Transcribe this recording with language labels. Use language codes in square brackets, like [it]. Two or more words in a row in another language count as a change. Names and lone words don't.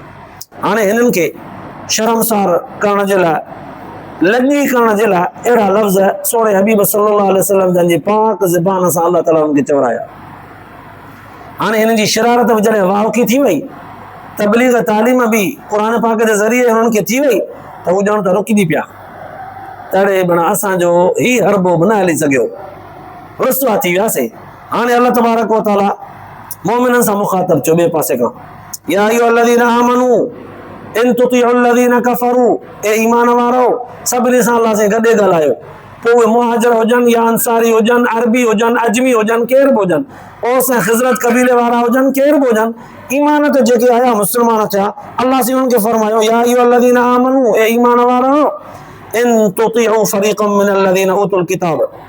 [sd] हाणे हिननि खे शर्मसार करण जे लाइ, लॼी करण जे लाइ अहिड़ा लफ़्ज़ सोणे हबीब [ar] صلى الله عليه وسلم [sd] जंहिंजी पाक ज़बान सां अलाह ताला हुनखे चवराया। हाणे हिननि जी शरारत बि जॾहिं वावकी थी वई, तबलीग तालीम बि क़ुर पाक जे ज़रिए हुननि खे थी वई, त हू ॼण त रुकिजी पिया, तड़े बण असांजो ही हरबो बि न हली सघियो, रुसवा थी वियासीं। हाणे [ar] الله تبارك وتعالى [sd] मोमिननि सां मुखातब थियो ॿिए पासे खां, [ar] يا أيها الذين آمنوا إن تطيعوا الذين كفروا, [sd] ए ईमान वारो सभिनी सां अल्लाह से गॾे ॻाल्हायो, पोइ उहे मुहाजिर हुजनि या अंसारी हुजनि, अरबी हुजनि, अजमी हुजनि, केर बि हुजनि, ओस ऐं ख़िज़रत कबीले वारा हुजनि, केर बि हुजनि, ईमान ते जेके आया मुस्लमान थिया, अल्लाह से उन्हनि खे फरमायो, [ar] يا أيها الذين آمنوا, [sd] ए ईमान वारो [ar] إن تطيعوا فريقا من الذين أوتوا الكتاب,